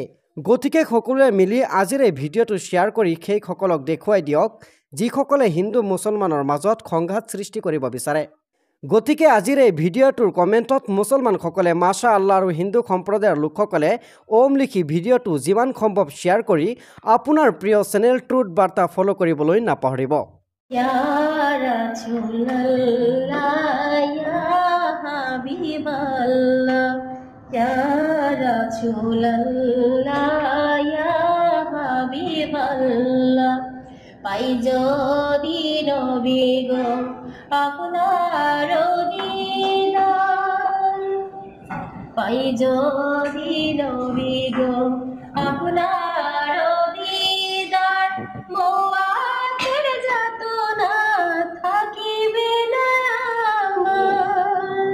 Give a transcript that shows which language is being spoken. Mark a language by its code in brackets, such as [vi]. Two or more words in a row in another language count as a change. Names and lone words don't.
[as] গতিকে সকলোৱে মিলি আজিৰ এই ভিডিঅ'টো শ্বেয়াৰ কৰি সেইসকলক দেখুৱাই দিয়ক যিসকলে হিন্দু মুছলমানৰ মাজত সংঘাত সৃষ্টি কৰিব বিচাৰে। গতিকে আজিৰ এই ভিডিঅ'টোৰ কমেণ্টত মুছলমানসকলে [ar] ما شاء الله [as] আৰু হিন্দু সম্প্ৰদায়ৰ লোকসকলে ওম লিখি ভিডিঅ'টো যিমান সম্ভৱ শ্বেয়াৰ কৰি আপোনাৰ প্ৰিয় চেনেল ট্ৰুথ বাৰ্তা ফ'ল' কৰিবলৈ নাপাহৰিব। [ar] يا رسول الله، يا حبيب الله، يا رسول الله، يا حبيب الله. [bn] পাই যদি নবী গো আপনার দিদার, পাই যদি নবী গো আপনার দিদার, মওয়াতের যাতনা থাকিবে না আমার।